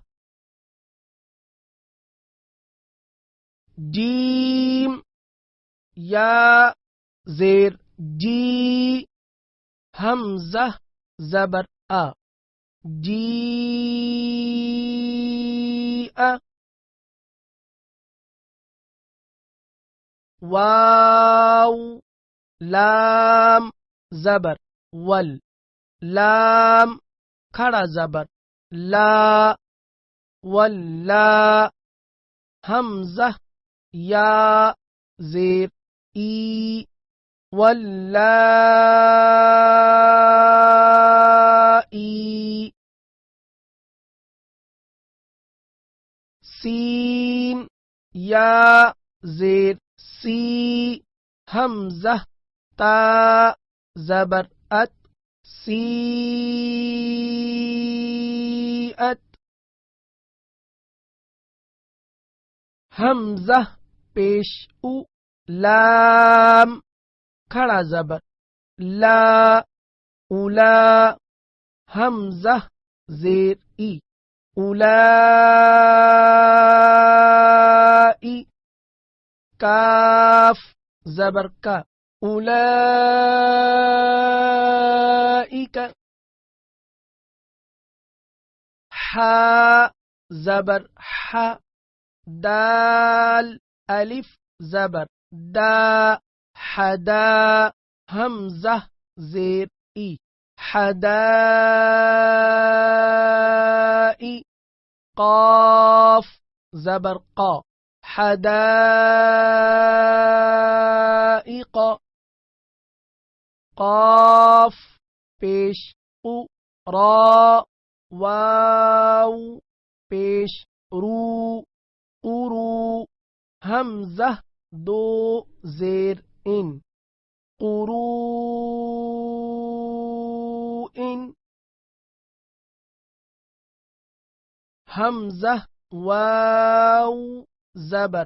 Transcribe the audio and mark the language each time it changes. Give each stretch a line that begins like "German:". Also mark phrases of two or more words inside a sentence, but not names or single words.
Urdu: جیم یا زیر جی، حمزہ زبر آ، جیء۔ واو لام زبر ول، لام کھڑا زبر لا، ولا۔ حمزہ یا زیر ای، واللائی۔ سین یا زیر سی، حمزہ تا زبر ات، سیئت۔ حمزہ پیش او، لام کھڑا زبر لا، اولا۔ حمزہ زیر ای، اولائی۔ کاف زبر کا اولئک حا زبر حا دال الف زبر دا حدا حمزہ زیر ای حدائی قاف زبر قا حدائق قاف پیش او را واو پیش رو قرو حمزہ دو زیر ان قروء حمزہ واو زبر